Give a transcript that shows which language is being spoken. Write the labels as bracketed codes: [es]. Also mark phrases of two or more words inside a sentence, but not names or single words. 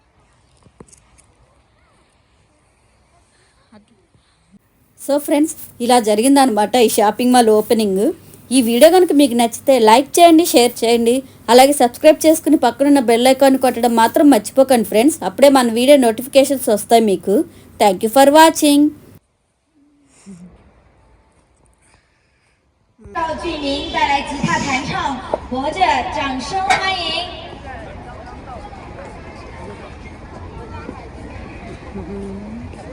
[en] so friends [te] ఇలా జరిగిందనమాట ఈ [en] shopping mall opening [te] ఈ వీడియో కనుక మీకు నచ్చితే లైక్ చేయండి షేర్ చేయండి అలాగే సబ్స్క్రైబ్ చేసుకుని పక్కనున్న [en] bell icon [te] కొట్టడం మాత్రం మర్చిపోకండి ఫ్రెండ్స్ అప్పుడే మన [en] video notifications [te] వస్తాయి మీకు [en] thank you for watching [zh] 道具名带来吉他弹唱，活着，掌声欢迎。